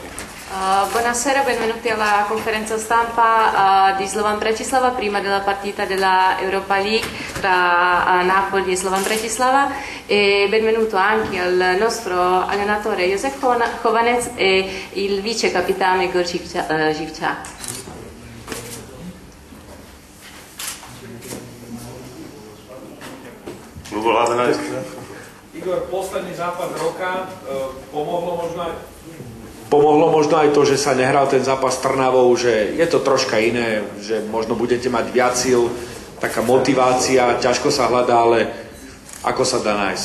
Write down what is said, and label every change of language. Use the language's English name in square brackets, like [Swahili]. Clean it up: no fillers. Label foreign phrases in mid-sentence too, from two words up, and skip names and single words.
[Italian] Buonasera, benvenuti alla conferenza stampa di Slovan Bratislava prima della partita della Europa League tra Napoli e Slovan Bratislava e benvenuto anche al nostro allenatore Josef Chovanec e il vice capitano Igor Živčák. [Slovak] Igor, posledný zápas roka pomohlo možno aj to, že sa nehral ten zápas s Trnavou, že je to troška iné, že možno budete mať viac síl, taká motivácia, ťažko sa hľadá, ale ako sa dá nájsť?